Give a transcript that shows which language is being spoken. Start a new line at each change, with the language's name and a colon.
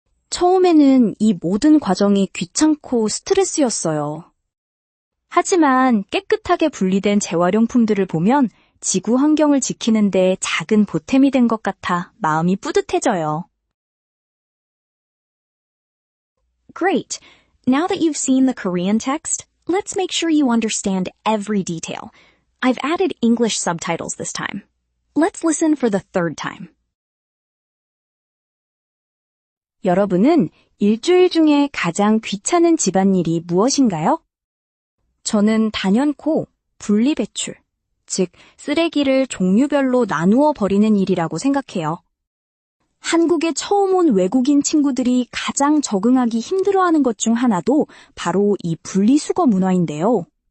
Korean: 처음에는 이 모든 과정이 귀찮고 스트레스였어요. 하지만 깨끗하게 분리된 재활용품들을 보면 지구 환경을 지키는데 작은 보탬이 된 것 같아 마음이 뿌듯해져요.
English: Great! Now that you've seen the Korean text, let's make sure you understand every detail. I've added English subtitles this time. Let's listen for the third time.
Korean: 여러분은 일주일 중에 가장 귀찮은 집안일이 무엇인가요? 저는 단연코 분리배출, 즉 쓰레기를 종류별로 나누어 버리는 일이라고 생각해요. 한국에 처음 온 외국인 친구들이 가장 적응하기 힘들어하는 것 중 하나도 바로 이 분리수거 문화인데요.